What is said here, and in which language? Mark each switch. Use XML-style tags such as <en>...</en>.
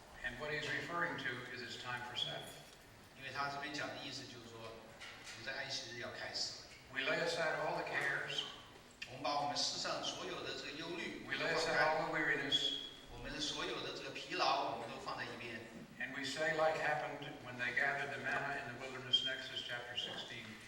<en>And what he's referring to is it's time for Sabbath.</en> <zh>因为他这边讲的意思就是说，我们在安息日要开始了。</zh> <en>We lay aside all the cares,</en> <zh>我们把我们世上所有的这个忧虑，</zh> <en>we lay aside all the weariness,</en> <zh>我们的所有的这个疲劳，我们都放在一边。</zh> <en>and we say, like happened when they gathered the manna in the wilderness in Exodus chapter 16,</en>